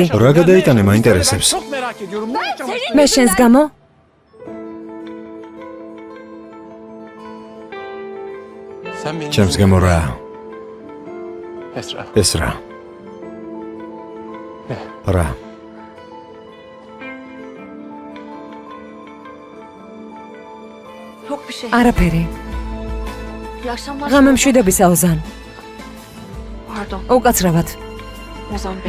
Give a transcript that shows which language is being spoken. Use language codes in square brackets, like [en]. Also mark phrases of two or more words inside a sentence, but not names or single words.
[ka] რა გადაიტანე მაინტერესებს. მე შენს გამო? ჩემს გამო რა? ეს რა? რა? [tr] Yok bir şey. [ka] არაფერი. [tr] İyi akşamlar. [ka] ღამემშვიდობისა ოზან. [tr] Pardon. [ka] უკაცრავად. Ozan Bey.